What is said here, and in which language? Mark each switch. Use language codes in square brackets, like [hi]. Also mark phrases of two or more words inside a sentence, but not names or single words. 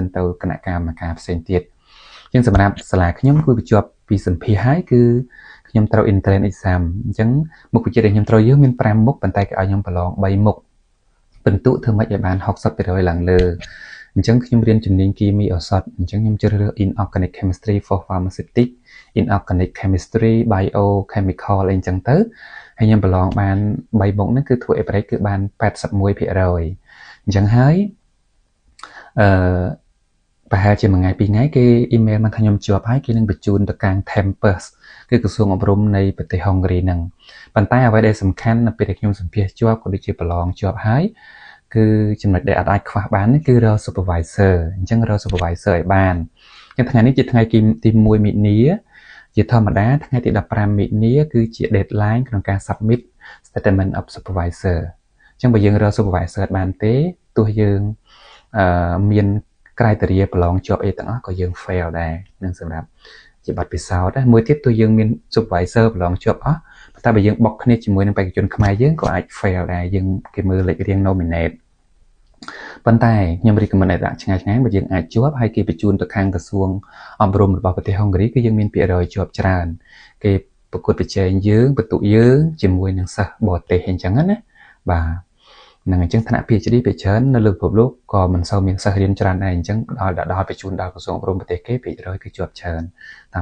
[km] ទៅគណៈកម្មការផ្សេងទៀតអញ្ចឹងសម្រាប់សាលាខ្ញុំគឺបញ្ជាប់ពីសម្ភាសហើយគឺខ្ញុំត្រូវ [en] entrance exam [km] អញ្ចឹងមុខវិជ្ជាដែលខ្ញុំត្រូវយើងមាន5មុខប៉ុន្តែគេឲ្យខ្ញុំប្រឡង3មុខពិន្ទុធ្វើម៉េចឲ្យបាន 60% ឡើងលើអញ្ចឹងខ្ញុំរៀនជំនាញគីមីឱសថអញ្ចឹងខ្ញុំជ្រើសរើស [en] inorganic chemistry for pharmaceutics inorganic chemistry biochemical [km] អីចឹងទៅហើយខ្ញុំប្រឡងបាន3មុខហ្នឹងគឺធ្វើ average គឺបាន 81% អញ្ចឹងហើយប្រហែលជា1ថ្ងៃ2ថ្ងៃគេ email មកថាខ្ញុំជាប់ហើយគេនឹងបញ្ជូនទៅកាន់ campus គឺក្រសួងអប់រំនៃប្រទេសហុងគ្រីហ្នឹងប៉ុន្តែអ្វី ដែលសំខាន់នៅពេលដែលខ្ញុំសម្ភាសជាប់ក៏ដូចជាប្រឡងជាប់ហើយគឺចំណុចដែលអាចខ្វះបានគឺរក supervisor អញ្ចឹងរក supervisor ឲ្យបានអញ្ចឹងថ្ងៃនេះជាថ្ងៃទី1មិនិនាជាធម្មតាថ្ងៃទី15មិនិនាគឺជា deadline ក្នុងការ [en] submit statement of supervisor [km] អញ្ចឹងបើយើងរក supervisor បានទេទោះយើងមានcriteria ប្រឡងជាប់អីទាំងអស់ក៏យើង fail ដែរនឹងសម្រាប់ជាបទពិសោធន៍ដែរមួយទៀតទោះយើងមាន supervisor ប្រឡងជាប់អស់តែបើយើងបុកគ្នា ជាមួយនឹងបេក្ខជនខ្មែរយើងក៏អាច fail ដែរយើងគេមើលលេខរៀង nominate ប៉ុន្តែខ្ញុំ recommend ឲ្យដាក់ឆ្ងាយបើយើងអាចជាប់ហើយគេបញ្ជូនទៅខាងក្រសួងអប់រំរបស់ប្រទេសហុងគ្រីគឺយើងមានភាគរយជាប់ច្រើនគេប្រកួតប្រជែងយើងបន្ទុកយើងជាមួយនឹងសិស្សបរទេសអញ្ចឹងណាបាទនឹងអញ្ចឹងថ្នាក់ PhD ភាគច្រើននៅលើពិភពលោកក៏មិនសូវមានសិស្សរៀនច្រើនដែរអញ្ចឹងដល់បញ្ជូនដល់ក្រសួងអប់រំប្រទេសគេភាគរយគឺជាប់ច្រើនតាម